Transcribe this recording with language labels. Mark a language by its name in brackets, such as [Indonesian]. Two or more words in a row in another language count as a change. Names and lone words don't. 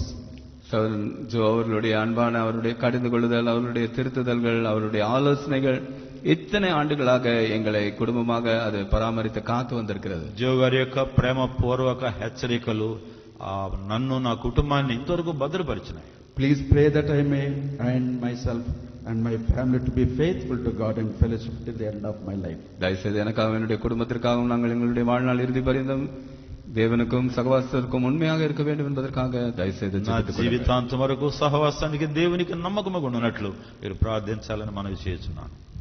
[Tamil] சகோதரன் ஜோ அவர்களுடைய அன்பான அவருடைய கடிந்து கொள்ளுதல், அவருடைய திருத்துதல்கள், அவருடைய ஆலோசனைகள் இத்தனை ஆண்டுகளாக எங்களை குடும்பமாக அது பராமரித்து காத்து வந்திருக்கிறது. [Telugu] జో గారి యొక్క ప్రేమ పూర్వక హెచ్చరికలు నన్ను నా కుటుంబాన్ని ఇంతవరకు భద్రపరిచినాయి. [English] Please pray that I may and myself and my family to be faithful to God and fellowship till the end of my life. [Tamil] தயவுசெய்து எனக்காக என்னுடைய குடும்பத்திற்காகவும் நாங்கள் எங்களுடைய வாழ்நாள் இறுதி பரியந்தம் தேவனுக்கும் சகவாசத்திற்கும் உண்மையாக இருக்க வேண்டும் என்பதற்காக தயவுசெய்து [Telugu] జీవితాంతం వరకు సహవాసానికి దేవునికి నమ్మకముగా ఉన్నట్లు మీరు ప్రార్థించాలని మనవి చేస్తున్నాను.